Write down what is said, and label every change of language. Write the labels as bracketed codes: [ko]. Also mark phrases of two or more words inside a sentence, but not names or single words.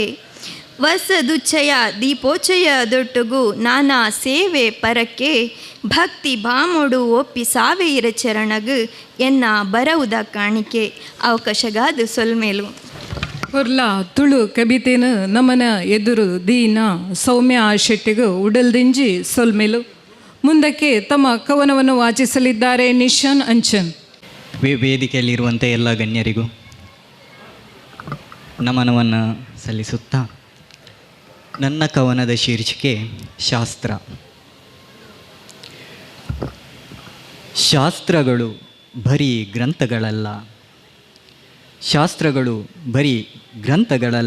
[tcy] ವರ್ಷದುಚ್ಚಯ ದೀಪೋಚ್ಚಯ ದೊಟ್ಟುಗು ನಾನಾ ಸೇವೆ ಪರಕ್ಕೆ ಭಕ್ತಿ ಬಾಮೊಡು ಒಪ್ಪಿಸಾವೆ ಇರಚರಣಗು ಎನ್ನ ಬರವುದ ಕಾಣಿಕೆ. ಅವಕಾಶಗಾದು ಸೊಲ್ಮೇಲು ಹೊರ್ಲ ತುಳು ಕವಿತೆನು ನಮನ ಎದುರು ದೀನ ಸೌಮ್ಯ ಶೆಟ್ಟಿಗೂ ಉಡಲ್ದಿಂಜಿ ಸೊಲ್ಮೇಲು. [kn] ಮುಂದಕ್ಕೆ ತಮ್ಮ ಕವನವನ್ನು ವಾಚಿಸಲಿದ್ದಾರೆ ನಿಶಾನ್ ಅಂಚನ್. ವೇದಿಕೆಯಲ್ಲಿರುವಂಥ ಎಲ್ಲ ಗಣ್ಯರಿಗೂ ನಮನವನ್ನು ಸಲ್ಲಿಸುತ್ತಾ ನನ್ನ ಕವನದ ಶೀರ್ಷಿಕೆ ಶಾಸ್ತ್ರ. ಶಾಸ್ತ್ರಗಳು ಬರೀ ಗ್ರಂಥಗಳಲ್ಲ, ಶಾಸ್ತ್ರಗಳು ಬರೀ ಗ್ರಂಥಗಳಲ್ಲ.